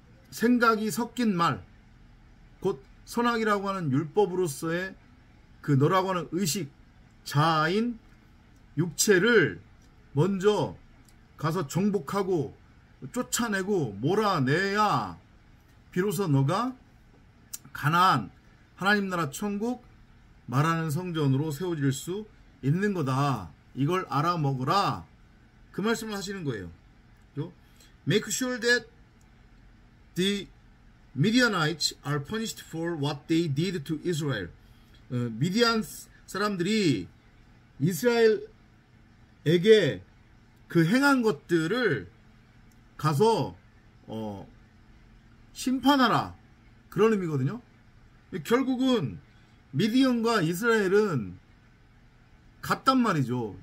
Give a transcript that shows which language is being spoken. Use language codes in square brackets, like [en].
[ko] 생각이 섞인 말, 곧 선악이라고 하는 율법으로서의 그 너라고 하는 의식, 자아인 육체를 먼저 가서 정복하고 쫓아내고 몰아내야 비로소 너가 가나안, 하나님 나라 천국 말하는 성전으로 세워질 수 있는 거다. 이걸 알아먹으라. 그 말씀을 하시는 거예요. [en] Make sure that the Midianites are punished for what they did to Israel. [ko] 미디안 사람들이 이스라엘에게 그 행한 것들을 가서 심판하라. 그런 의미거든요. 결국은 미디안과 이스라엘은 같단 말이죠.